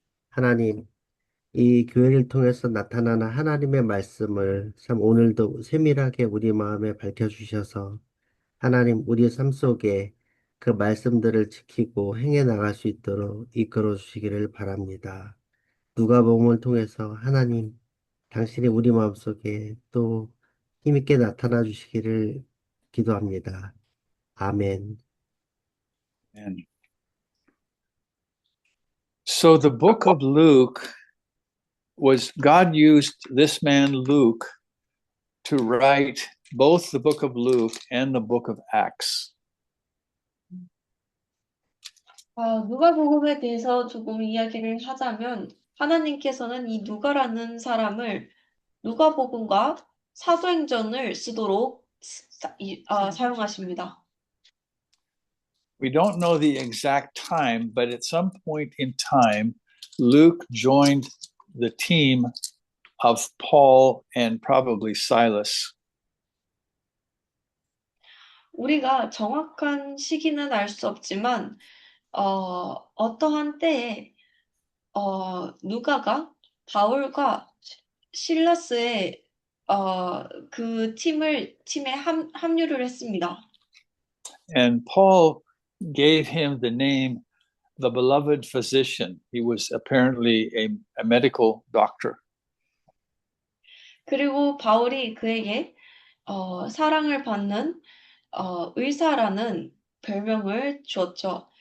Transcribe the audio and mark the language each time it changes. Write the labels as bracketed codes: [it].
[ko] 하나님, 이 교회를 통해서 나타나는 하나님의 말씀을 참 오늘도 세밀하게 우리 마음에 밝혀주셔서 하나님 우리 삶 속에 그 말씀들을 지키고 행해 나갈 수 있도록 이끌어 주시기를 바랍니다. 누가복음을 통해서 하나님 당신이 우리 마음속에 또 힘있게 나타나 주시기를 기도합니다. 아멘. [en] And so the book of Luke God used this man Luke to write both the book of Luke and the book of Acts. [ko] 누가복음에 대해서 조금 이야기를 하자면 하나님께서는 이 누가라는 사람을 누가복음과 사도행전을 쓰도록 사용하십니다. [en] We don't know the exact time, but at some point in time, Luke joined the team of Paul and probably Silas. [ko] 우리가 정확한 시기는 알 수 없지만 어떠한 때에 누가가 바울과 실라스의 그 팀에 합류를 했습니다. [en] And Paul gave him the name the beloved physician. He was apparently a medical doctor. [ko] 그리고 바울이 그에게 사랑을 받는 의사라는 별명을 주었죠.